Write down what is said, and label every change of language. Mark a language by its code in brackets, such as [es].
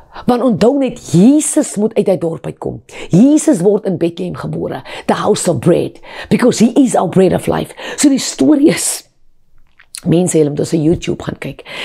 [af] Want onthou net, Jesus moet uit die dorp uitkom. Jesus word in Bethlehem gebore, [en] the house of bread, because he is our bread of life. [af] So die storie is, mense, hulle moet ons op YouTube gaan kyk.